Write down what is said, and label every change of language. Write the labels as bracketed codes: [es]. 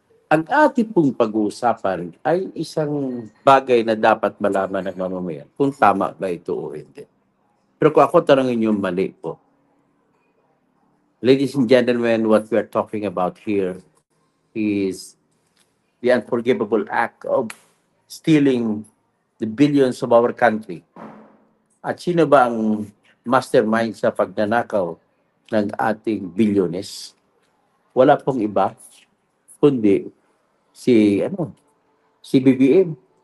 [tl] Ang ating pong pag-uusapan ay isang bagay na dapat malaman ng mamamayan kung tama ba ito o hindi. Pero kung ako tanongin yung mali po, [en] ladies and gentlemen, what we are talking about here is the unforgivable act of stealing the billions of our country. [tl] At sino ba ang mastermind sa pagnanakaw ng ating bilyones? Wala pong iba, kundi si BBM.